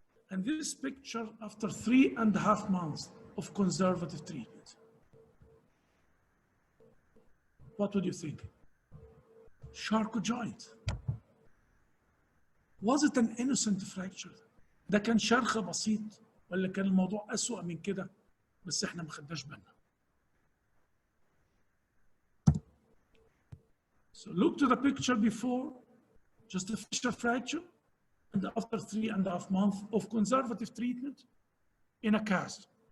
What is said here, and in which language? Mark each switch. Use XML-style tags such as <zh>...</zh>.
<en>And this picture after 3.5 months of conservative treatment. What would you think? Chracot joint. Was it an innocent fracture?</en> <ar>ده كان شرخ بسيط ولا كان الموضوع أسوأ من كده بس احنا ما خدناش بالنا.</ar> <en>So look to the picture before, just a fissure fracture, and after 3.5 months of conservative treatment in a cast.</en>